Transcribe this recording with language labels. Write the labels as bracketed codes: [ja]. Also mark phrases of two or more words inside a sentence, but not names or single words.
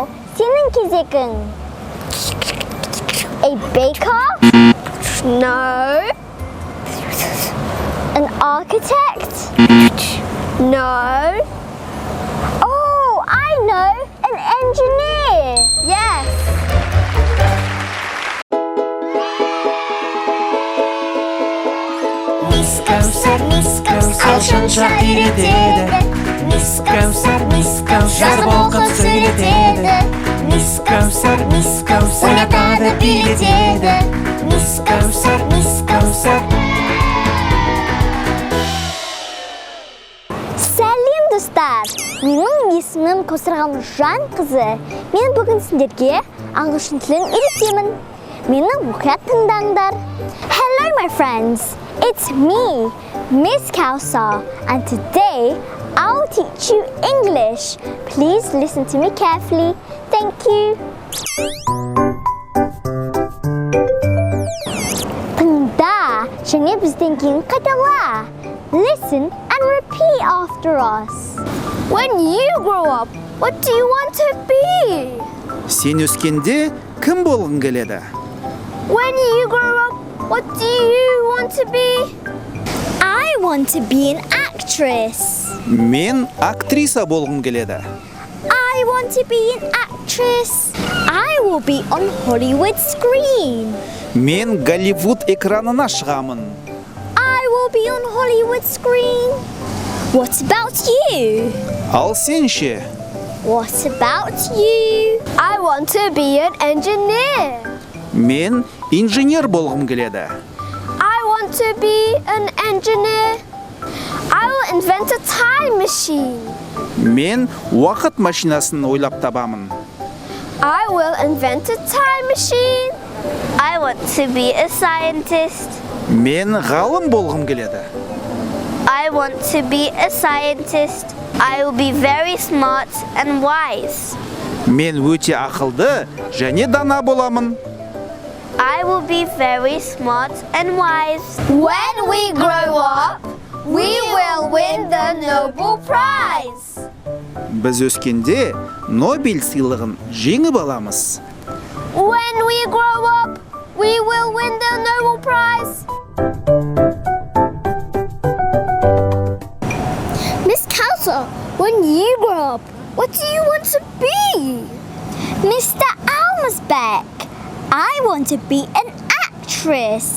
[kk] Senin kezegin. [en] A baker? No. An architect? No. Oh, I know. An engineer. Yes. [kk] Алшынша үйретеді Мисс Кәусар оқып сөйлетеді Мисс Кәусар ойнатады билетеді Мисс Кәусар Сәлем достар! Менің есімім Кәусар Жанқызы. Мен бүгін сіздерге ағылшын тілін үйретемін. Мені мұқият тыңдаңдар. [en] Hello my friends! It's me, Miss Kәусар, and today I'll teach you English. Please listen to me carefully. Thank you. [kk] Тыңда, және бізден кейін қайтала. [en] Listen and repeat after us. When you grow up, what do you want to be? [kk] Сен өскенде кім болғың келеді? [en] When you grow up, what do you want to be? I want to be an actress. [kk] Мен актриса болғым келеді. [en] I want to be an actress. I will be on Hollywood screen. [kk] Мен Голливуд экранына шығамын. [en] I will be on Hollywood screen. What about you? [kk] Ал сен ше? [en] What about you? I want to be an engineer. [kk] Мен инженер болғым келеді. [en] I want to be an engineer. I will invent a time machine. [kk] Мен уақыт машинасын ойлап табамын. [en] I will invent a time machine. I want to be a scientist. [kk] Мен ғалым болғым келеді. [en] I want to be a scientist. I will be very smart and wise. [kk] Мен өте ақылды және дана боламын. [en] I will be very smart and wise. When we grow up, we will win the Nobel Prize. [kk] Біз өскенде Нобель сыйлығын жеңіп аламыз. [en] When we grow up, we will win the Nobel Prize. Miss Kәусар, when you grow up, what do you want to be? Mr. Almasbeck, I want to be an actress.